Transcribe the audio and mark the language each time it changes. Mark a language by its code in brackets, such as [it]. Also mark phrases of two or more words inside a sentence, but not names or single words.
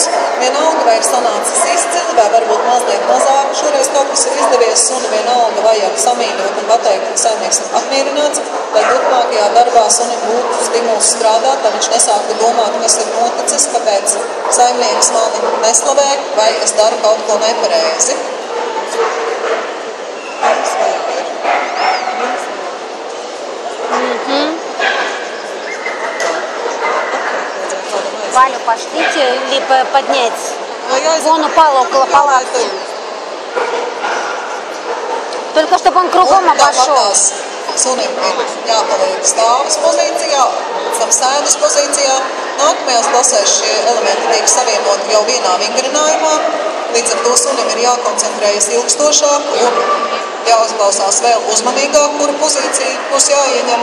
[lv] Vienalga, vai ir sanācis izcili, vai varbūt mazliet mazāk. Šoreiz kaut kas ir izdevies, suni vienalga vajag samīļot un pateikt, ka saimnieks ir apmierināts, lai turpmākajā darbā sunim būtu stimuls strādāt, lai viņš nesāktu domāt, kas ir noticis, kāpēc saimnieks mani neslavē, vai es daru kaut ko nepareizi. [ru] Валю пошлите или поднять. Вон упал около палатки. Только чтобы он кругом обошел. [lv] Sunim ir jāpaliek stāvas pozīcijā, tam sēdas pozīcijā. Nākamajās klasēs šie elementi tiek savienoti jau vienā vingrinājumā. Līdz ar to sunim ir jākoncentrējas ilgstošāk un jāuzklausās vēl uzmanīgāk, kura pozīcija būs jāieņem.